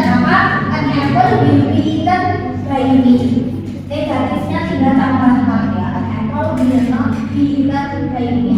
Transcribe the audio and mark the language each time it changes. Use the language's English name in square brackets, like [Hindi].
[Indonesian] Maka [English] an apple will be eaten by me. [Indonesian] Negatifnya tinggal tambah not ya. [English] An apple will not be eaten by me.